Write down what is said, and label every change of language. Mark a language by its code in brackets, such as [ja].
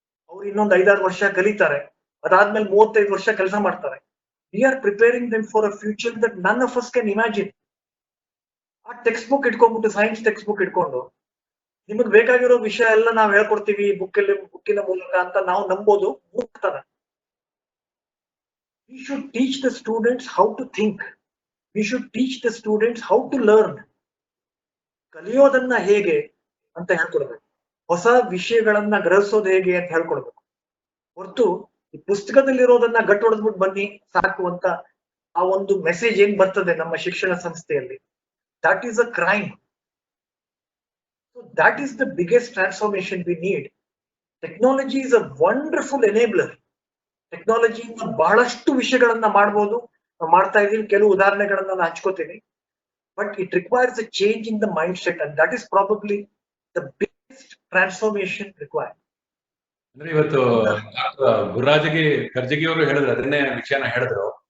[kn] ಅವ್ರು ಇನ್ನೊಂದು 5-6 ವರ್ಷ ಕಲಿತಾರೆ, ಅದಾದ್ಮೇಲೆ 35 ವರ್ಷ ಕೆಲಸ ಮಾಡ್ತಾರೆ. [en] We are preparing them for a future that none of us can imagine. [kn] ಆ text book ಇಟ್ಕೊಂಡ್ಬಿಟ್ಟು, science text book ಇಟ್ಕೊಂಡು ನಿಮಗ್ ಬೇಕಾಗಿರೋ ವಿಷಯ ಎಲ್ಲ ನಾವು ಹೇಳ್ಕೊಡ್ತೀವಿ ಬುಕ್ಕಿನ ಮೂಲಕ ಅಂತ ನಾವು ನಂಬೋದು ಮೂರ್ಖತನ. [en] We should teach the students how to think. We should teach the students how to learn. [kn] ಕಲಿಯೋದನ್ನ ಹೇಗೆ ಅಂತ ಹೇಳ್ಕೊಡ್ಬೇಕು, ಹೊಸ ವಿಷಯಗಳನ್ನ ಗ್ರಹಿಸೋದು ಹೇಗೆ ಅಂತ ಹೇಳ್ಕೊಡ್ಬೇಕು. ಹೊರತು ಈ ಪುಸ್ತಕದಲ್ಲಿರೋದನ್ನ ಗಟ್ಟು ಹೊಡೆದ್ಬಿಟ್ಟು ಬನ್ನಿ ಸಾಕು ಅಂತ ಆ ಒಂದು ಮೆಸೇಜ್ ಏನ್ ಬರ್ತದೆ ನಮ್ಮ ಶಿಕ್ಷಣ ಸಂಸ್ಥೆಯಲ್ಲಿ, [en] that is a crime. So that is the biggest transformation we need. Technology is a wonderful enabler. [kn] ಟೆಕ್ನಾಲಜಿಯಿಂದ ಬಹಳಷ್ಟು ವಿಷಯಗಳನ್ನ ಮಾಡ್ಬೋದು, ಮಾಡ್ತಾ ಇದೀವಿ. ಕೆಲವು ಉದಾಹರಣೆಗಳನ್ನ ನಾನು ಹಂಚ್ಕೋತೀನಿ. [en] But it requires a change in the mindset and that is probably the biggest transformation required. [kn] ಅಂದ್ರೆ ಇವತ್ತು ಗುರುರಾಜ್ ಕರ್ಜಗಿ ಅವರು ಹೇಳಿದ್ರು, ಅದನ್ನೇ ವಿಷಯನ ಹೇಳಿದ್ರು.